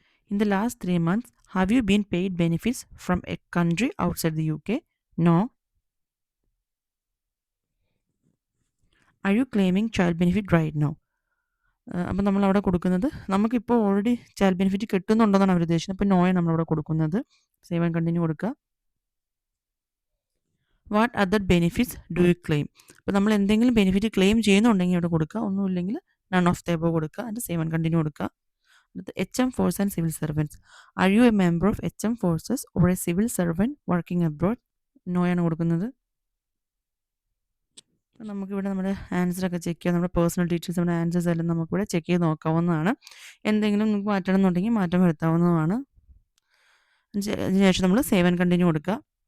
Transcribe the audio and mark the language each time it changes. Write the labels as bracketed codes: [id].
[en] In the last 3 months, have you been paid benefits from a country outside the UK? No. Are you claiming child benefit right now? [ml] അപ്പോൾ നമ്മളവിടെ കൊടുക്കുന്നത് നമുക്കിപ്പോൾ already child benefit കിട്ടുന്നുണ്ടെന്നാണ് അവർ ഉദ്ദേശിക്കുന്നത്. അപ്പോൾ നോയാണ് നമ്മളവിടെ കൊടുക്കുന്നത്. Save and continue കൊടുക്കുക. [en] What other benefits do you claim? [ml] അപ്പോൾ നമ്മൾ എന്തെങ്കിലും ബെനിഫിറ്റ് ക്ലെയിം ചെയ്യുന്നുണ്ടെങ്കിൽ അവിടെ കൊടുക്കുക, ഒന്നുമില്ലെങ്കിൽ [en] none of the above [ml] കൊടുക്കുക, അതിൻ്റെ സേവ് ആൻഡ് കണ്ടിന്യൂ കൊടുക്കുക. [en] HM Force and Civil Servants. Are you a member of HM Forces or a civil servant working abroad? [ml] നോയാണ് കൊടുക്കുന്നത്. നമുക്കിവിടെ നമ്മുടെ ആൻസറൊക്കെ ചെക്ക് ചെയ്യാം, നമ്മുടെ പേഴ്സണൽ ഡീറ്റെയിൽസ്, നമ്മുടെ ആൻസേഴ്സ് എല്ലാം നമുക്കിവിടെ ചെക്ക് ചെയ്ത് നോക്കാവുന്നതാണ്. എന്തെങ്കിലും നിങ്ങൾക്ക് മാറ്റണം എന്നുണ്ടെങ്കിൽ മാറ്റം വരുത്താവുന്നതാണ്. അതിനുശേഷം നമ്മൾ സേവ് ആൻഡ് കണ്ടിന്യൂ കൊടുക്കുക.